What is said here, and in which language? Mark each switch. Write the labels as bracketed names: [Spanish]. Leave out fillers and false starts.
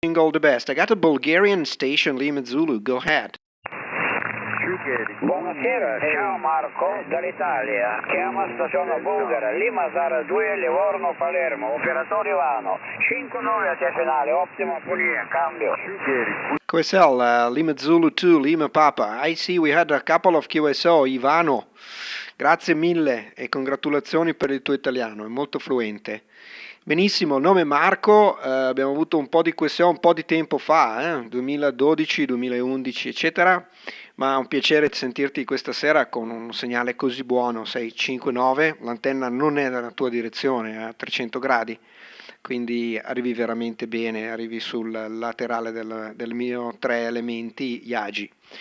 [English] All the best. I got a Bulgarian station, Lima Zulu. Go ahead. [Italian] Buonasera, ciao Marco, dall'Italia. Chiama stazione bulgara, Lima Zara 2, Livorno, Palermo, operatore Ivano. 5-9 a te finale, ottima pulia, cambio. [English] QSL, Lima Zulu 2, Lima Papa. I see we had a couple of QSO, Ivano. [Italian] Grazie mille e congratulazioni per il tuo italiano, è molto fluente. Benissimo, nome Marco, abbiamo avuto un po' di QSO un po' di tempo fa, 2012, 2011, eccetera, ma è un piacere sentirti questa sera con un segnale così buono, 659, l'antenna non è nella tua direzione, è a 300 gradi, quindi arrivi veramente bene, arrivi sul laterale del mio 3 elementi Yagi.